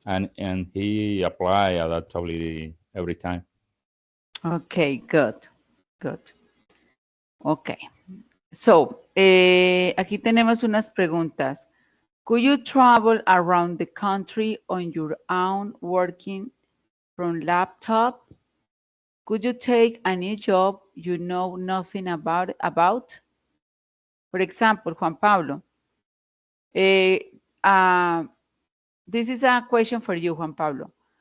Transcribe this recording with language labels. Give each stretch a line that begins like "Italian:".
English: And he apply adaptability every time. Okay, good. Okay.
Spanish: So, aquí tenemos unas preguntas.
English: Could you travel around the country on your own working from laptop? Could you take a new job you know nothing about? For example, Juan Pablo. This is a question for you, Juan Pablo.